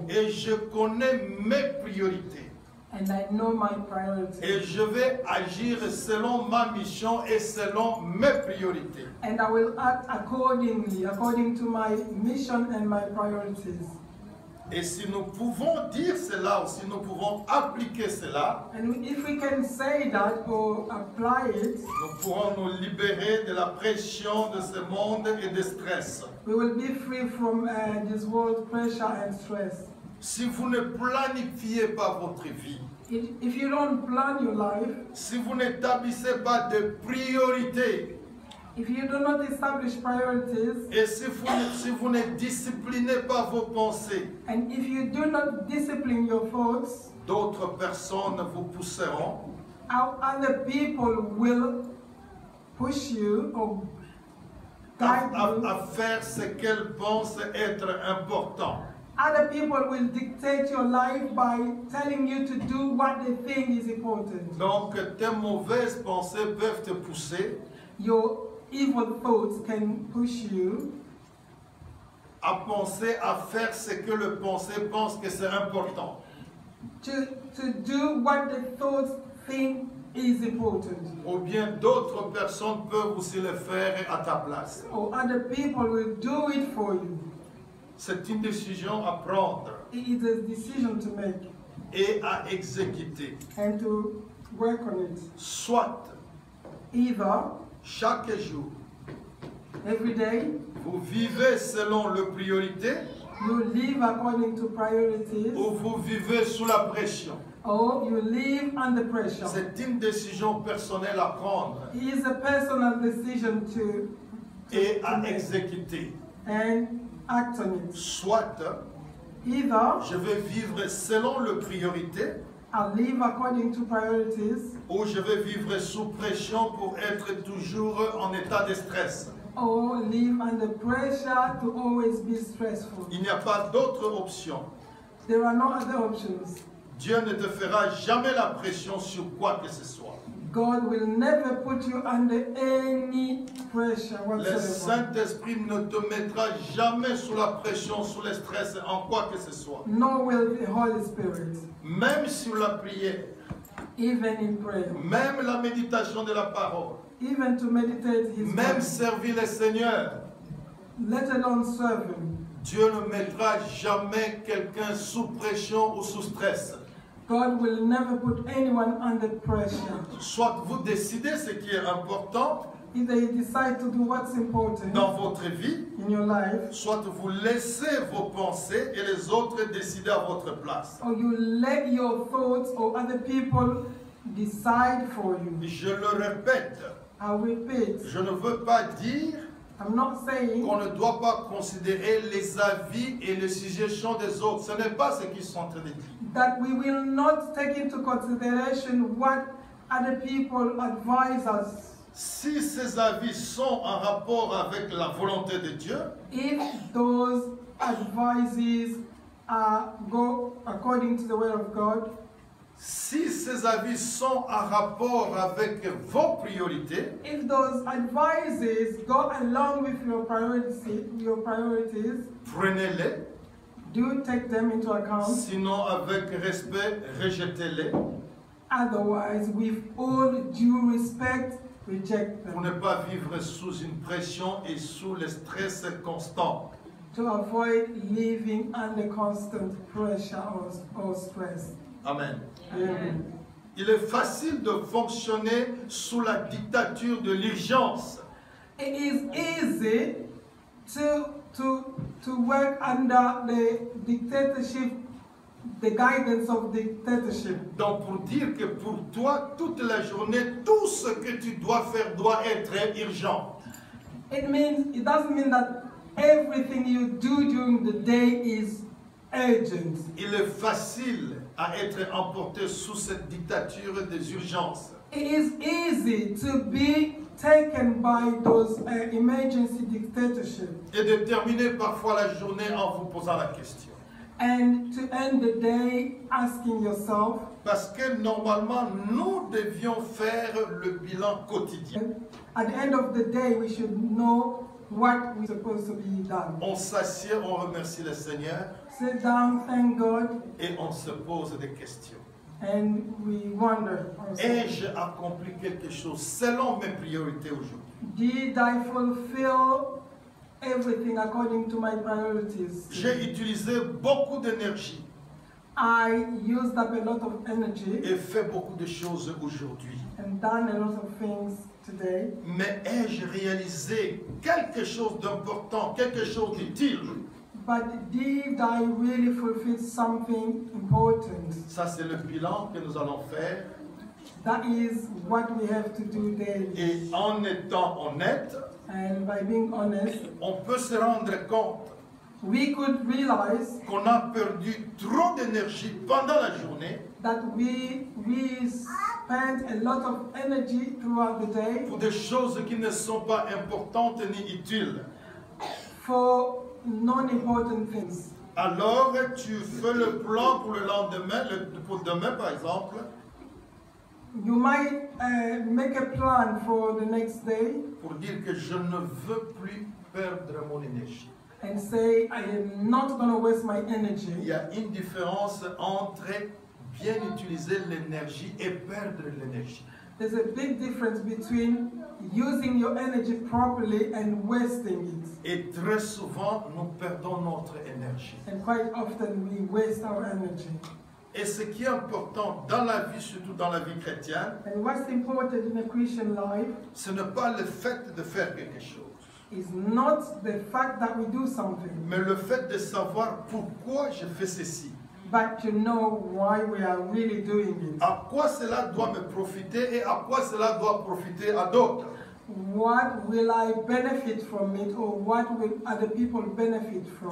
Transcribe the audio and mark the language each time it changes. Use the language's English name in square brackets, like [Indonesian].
[French] et je connais mes priorités. [English] and I know my [French] Et [English] priorities. [French] je vais agir selon ma mission et selon mes priorités. [English] And I will act accordingly, according to my mission and my priorities. [French] Et si nous pouvons dire cela, ou si nous pouvons appliquer cela, [English] And if we can say that or apply it, [French] nous pourrons nous libérer de la pression de ce monde et de stress. [English] we will be free from this world pressure and stress. [French] Si vous ne planifiez pas votre vie, [English] If you don't plan your life, [French] si vous n'établissez pas de priorités, [English] if you do not establish priorities, [French] et si vous ne disciplinez pas vos pensées, [English] and if you do not discipline your thoughts, [French] d'autres personnes vous pousseront [English] how other people will push you or guide you. [French] à faire ce qu'elles pensent être important. [English] Other people will dictate your life by telling you to do what they think is important. [French] Donc, tes mauvaises pensées peuvent te pousser [English] Your evil thoughts can push you [French] à penser, à faire ce que le pensée pense que c'est important. [English] to do what the thoughts think is important. [French] Ou bien d'autres personnes peuvent aussi le faire à ta place. [English] Or other people will do it for you. [French] C'est une décision à prendre [English] It is a decision to make [French] et à exécuter. [English] and to work on it. [French] Soit [English] Either [French] chaque jour, [English] every day [French] vous vivez selon les priorités [English] you live according to priorities, [French] ou vous vivez sous la pression. [English] or you live under pressure. [French] C'est une décision personnelle à prendre [English] It is a personal decision to [French] et à [English] make [French] exécuter. [English] and act on it. [French] Soit [English] Either [French] je vais vivre selon les priorités [English] I live according to priorities, [French] ou je vais vivre sous pression pour être toujours en état de stress. [English] or live under pressure to always be stressful. [French] Il n'y a pas d'autre option. [English] There are no other options. [French] Dieu ne te fera jamais la pression sur quoi que ce soit. [English] God will never put you under any pressure [French] Le [English] whatsoever. [French] Saint-Esprit ne te mettra jamais sous la pression, sous le stress, en quoi que ce soit. [English] Nor will the Holy Spirit, [French] Même sur la prière, [English] even in prayer, [French] même la méditation de la parole, [English] even to meditate His [French] même [English] word, [French] servir le Seigneur, [English] let alone serve Him. [French] Dieu ne mettra jamais quelqu'un sous pression ou sous stress. [English] God will never put anyone under pressure. [French] Soit vous décidez ce qui est important [English] Either you decide to do what's important [French] dans votre vie, [English] in your life, [French] soit vous laissez vos pensées et les autres décident à votre place. [English] or you let your thoughts or other people decide for you. [French] Je le répète, [English] I repeat, [French] je ne veux pas dire [English] I'm not saying [French] qu'on ne doit pas considérer les avis et les suggestions des autres. Ce n'est pas ce qu'ils sont en train de dire. [English] that we will not take into consideration what other people advise us. [French] Si ces avis sont en rapport avec la volonté de Dieu, [English] If those advices go according to the will of God, [French] si ces avis sont en rapport avec vos priorités, [English] if those advices go along with your priorities, [French] prenez-les. [English] do take them into account. [French] Sinon, avec respect, rejetez-les [English] Otherwise, with all due respect, reject [French] pour [English] them. [French] ne pas vivre sous une pression et sous le stress constant. [English] To avoid living under constant pressure or stress. [French] Amen. [English] Amen. [French] Il est facile de fonctionner sous la dictature de l'urgence. [English] It is easy to work under the dictatorship, the guidance of dictatorship. [French] Donc pour dire que pour toi, toute la journée, tout ce que tu dois faire doit être urgent. [English] It doesn't mean that everything you do during the day is urgent. [French] Il est facile à être emporté sous cette dictature des urgences. [English] It is easy to be taken by those emergency dictatorship [French] Et de terminer parfois la journée en vous posant la question. [English] and to end the day asking yourself, [French] Parce que normalement, nous devions faire le bilan quotidien. [English] at the end of the day we should know what we're supposed to be done. [French] On s'assied, on remercie le Seigneur [English] Sit down, thank God, [French] et on se pose des questions. [English] and we wonder also, [French] Ai-je accompli quelque chose selon mes priorités aujourd'hui? [English] did I fulfill everything according to my priorities? [French] J'ai utilisé beaucoup d'énergie [English] I used up a lot of energy [French] et fait beaucoup de choses aujourd'hui. [English] and done a lot of things today, [French] Mais ai-je réalisé quelque chose d'important, quelque chose d'utile? [English] but did I really fulfill something important? [French] Ça, c'est le bilan que nous allons faire. [English] That is what we have to do daily. [French] Et en étant honnête, [English] And by being honest, [French] on peut se rendre compte [English] we could realize [French] qu'on a perdu trop d'énergie pendant la journée [English] that we spent a lot of energy throughout the day [French] pour des choses qui ne sont pas importantes ni utiles. [English] for non-important things. [French] Alors, tu fais le plan pour le lendemain, pour demain par exemple, [English] You might make a plan for the next day [French] pour dire que je ne veux plus perdre mon énergie. [English] and say, I am not going to waste my [French] Il [English] energy. [French] y a une différence entre bien utiliser l'énergie et perdre l'énergie. [English] There's a big difference between using your energy properly and wasting it. [French] Et très souvent, nous perdons notre énergie. [English] And quite often we waste our energy. [French] Et ce qui est important dans la vie, surtout dans la vie chrétienne, [English] And what's important in a Christian life [French] ce n'est pas le fait de faire quelque chose, [English] is not the fact that we do something, [French] mais le fait de savoir pourquoi je fais ceci. [English] but to know why we are really doing it. [French] À quoi cela doit me profiter et à quoi cela doit profiter à d'autres. [English] What will I benefit from it, or what will other people benefit from?